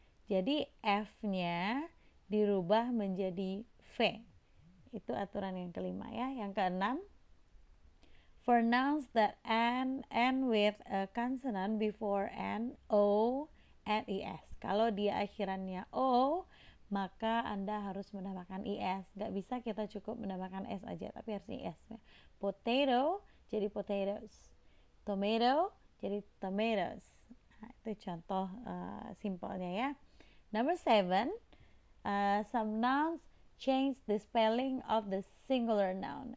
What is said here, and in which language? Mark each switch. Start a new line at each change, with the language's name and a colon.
Indonesian: Jadi f-nya dirubah menjadi v. Itu aturan yang kelima ya. Yang keenam,
English: for nouns that end with a consonant before n, o, add es.
Indonesian: Kalau dia akhirannya o, maka Anda harus menambahkan is. Gak bisa kita cukup menambahkan s aja, tapi harus is. Potato jadi potatoes, tomato jadi tomatoes. Nah, itu contoh simpelnya ya.
English: Number 7, some nouns change the spelling of the singular noun.